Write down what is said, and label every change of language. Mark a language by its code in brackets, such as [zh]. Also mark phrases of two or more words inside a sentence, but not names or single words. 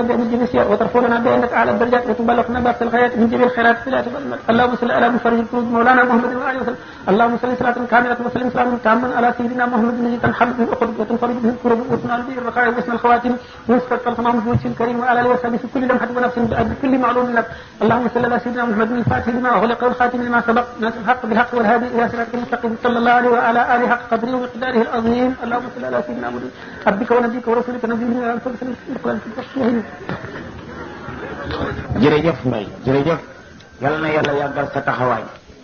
[ar] به من جميع السيئات وترفعنا بانك اعلى الدرجات وتبلغنا باقي الغايات من جميع الخيرات في الآيات والأمات اللهم صل على مفرج الكروب مولانا محمد وعلى وسلم اللهم صل صلاه كامله وسلم سلاما تاما على سيدنا محمد الذي تنحل به العقد وتنفرج به الكروب وتنال به الرخاء واسم الخواتم ويسقط التمام بوجه الكريم وعلى اله وصحبه في كل لمحه ونفس بكل معلوم لك اللهم صل على سيدنا محمد الفاتح لما اغلق والخاتم لما سبق ناصر الحق بالحق والهادي الى صراطك المستقيم صلى الله عليه وعلى اله حق قدره ومقداره العظيم اللهم صل على سيدنا عبدك ونبيك ورسولك نبينا [wo] jërëjëf Mbaye jërëjëf yal na yàlla yàggal sa taxawaay